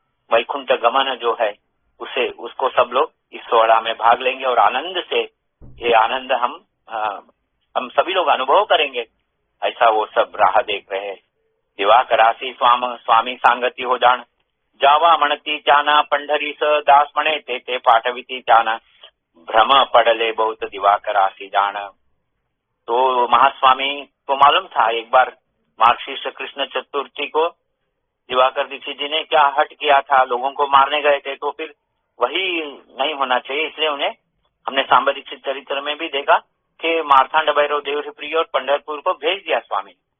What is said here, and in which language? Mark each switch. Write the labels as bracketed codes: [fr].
[hi] वैकुंठ गमन जो है उसको सब लोग इस सोहरा में भाग लेंगे और आनंद से ये आनंद हम सभी लोग अनुभव करेंगे। ऐसा वो सब राह देख रहे हैं। [mr] दिवाकरासी स्वामी सांगती हो जाण, जावा म्हणती त्याना पंढरीस, दास म्हणे ते पाठविती त्याना, भ्रम पडले बहुत दिवाकरासी जाण। [hi] तो महास्वामी को मालूम था एक बार मार्गशीर्ष कृष्ण चतुर्थी को दिवाकर दीक्षित जी ने क्या हट किया था, लोगों को मारने गए थे, तो फिर वही नहीं होना चाहिए, इसलिए उन्हें हमने सांबा दीक्षित चरित्र में भी देखा कि मारतांड भैरव देवप्रिय और पंढरपुर को भेज दिया स्वामी।